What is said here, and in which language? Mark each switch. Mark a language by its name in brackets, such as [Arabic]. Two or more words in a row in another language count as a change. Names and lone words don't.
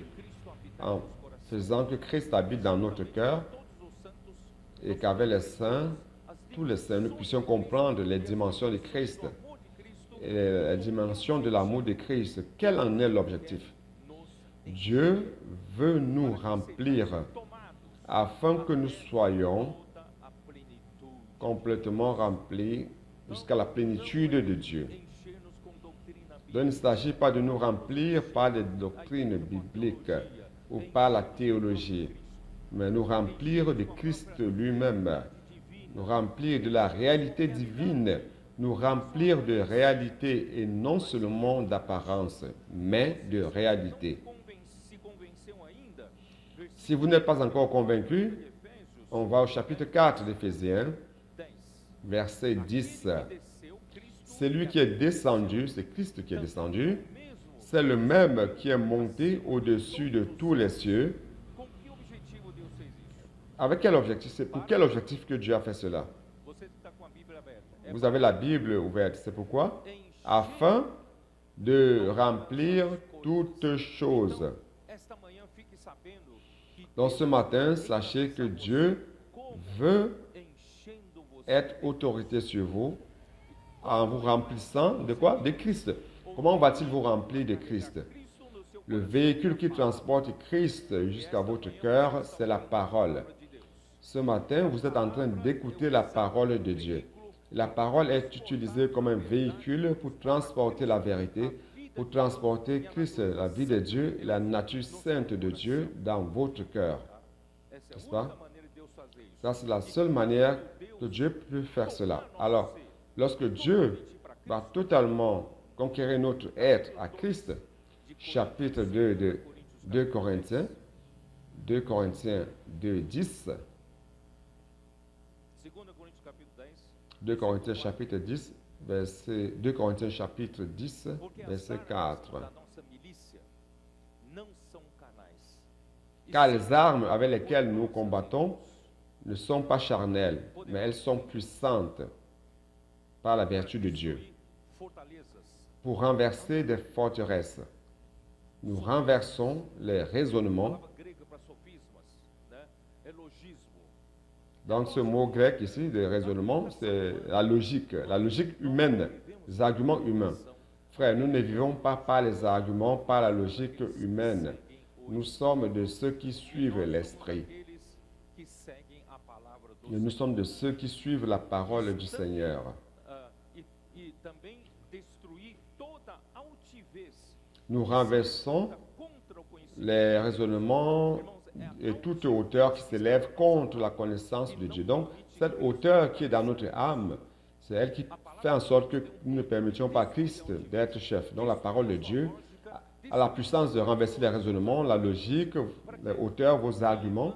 [Portuguese] Cristo habitar en nos corações. [French] faisant que Christ habite dans notre cœur [Portuguese] Todos os santos, [French] et qu'avec les saints, tous les saints, nous puissions comprendre les dimensions de Christ [Portuguese] o amor de Cristo [French] et les dimensions de l'amour de Christ. Quel en est l'objectif? [Portuguese] nos [French] Dieu veut nous remplir [Portuguese] tomados [French] afin que nous soyons [Portuguese] toda a plenitude, [French] complètement remplis jusqu'à la plénitude de Dieu. [Portuguese] encher-nos com doutrina [French] Donc, il ne s'agit pas de nous remplir par des doctrines bibliques ou par la théologie, mais nous remplir de Christ lui-même, [Portuguese] divina, [French] nous remplir de la réalité divine, nous remplir de réalité et non seulement d'apparence, mais de réalité. [Portuguese] se convenceu ainda, [French] Si vous n'êtes pas encore convaincu, [Portuguese] Efésios [French] on va au chapitre 4 d'Éphésiens, [Portuguese] 10. [French] verset 10. [Portuguese] Desceu Cristo, [French] Celui qui est descendu, c'est Christ qui est descendu, [Portuguese] mesmo, [French] c'est le même qui est monté au-dessus de tous les cieux. [Portuguese] com que objetivo Deus fez isso? [French] Avec quel objectif? C'est pour quel objectif que Dieu a fait cela? [Portuguese] Você está com a Bíblia aberta. É [French] Vous avez la Bible ouverte, c'est pourquoi? [Portuguese] encher [French] Afin de remplir toutes choses. [Portuguese] esta manhã, fique sabendo que [French] Donc ce matin, sachez que Dieu [Portuguese] como [French] veut [Portuguese] enchendo você [French] être autorité sur vous en vous remplissant de quoi? De Christ. Comment va-t-il vous remplir de Christ? [Portuguese] Cristo no seu [French] Le véhicule qui transporte Christ jusqu'à votre cœur, c'est la parole. [Portuguese] de Deus. [French] Ce matin, vous êtes en train d'écouter la parole de Dieu. La parole est utilisée comme un véhicule pour transporter la vérité, pour transporter Christ, la vie de Dieu, la nature sainte de Dieu dans votre cœur. [Portuguese] Essa é a [French] N'est-ce pas? [Portuguese] única maneira de Deus fazer isso. [French] Ça, c'est la seule manière que Dieu peut faire cela. Alors, lorsque Dieu va totalement conquérir notre être à Christ, chapitre 2 de 2 Corinthiens 2, 10, [Portuguese] 2 Coríntios capítulo 10. [French] 2 Corinthiens chapitre 10, verset 2 Corinthiens chapitre 10, [Portuguese] Porque as [French] verset [Portuguese] armas [French] 4. [Portuguese] da nossa milícia não são carnais. [French] Car les armes avec lesquelles nous combattons ne sont pas charnelles, mais elles sont puissantes par la vertu de Dieu [Portuguese] Fortalezas. [French] pour renverser des forteresses. Nous renversons les raisonnements. [Portuguese] Palavra grega para sofismas, né? É logismo. [French] Donc ce mot grec ici de raisonnement, c'est la logique humaine, les arguments humains. Frère, nous ne vivons pas par les arguments, par la logique humaine. Nous sommes de ceux qui [Portuguese] E [French] suivent [Portuguese] nós somos [French] l'Esprit. [Portuguese] aqueles que seguem a palavra do [French] Et nous [Portuguese] Senhor. [French] sommes de ceux qui suivent la parole du Seigneur. [Portuguese] E também destruir toda altivez [French] Nous [Portuguese] que se [French] renversons [Portuguese] levanta contra o conhecimento [French] les raisonnements [Portuguese] Irmãos, é a [French] et toute [Portuguese] altivez [French] hauteur qui [Portuguese] que [French] s'élève [Portuguese] se [French] contre la connaissance de Dieu. Donc, cette hauteur qui est dans notre âme, c'est elle qui fait en sorte que nous ne permettions pas à Christ d'être chef. Donc, la parole de Dieu a la puissance de renverser les raisonnements, la logique, les hauteurs, vos arguments.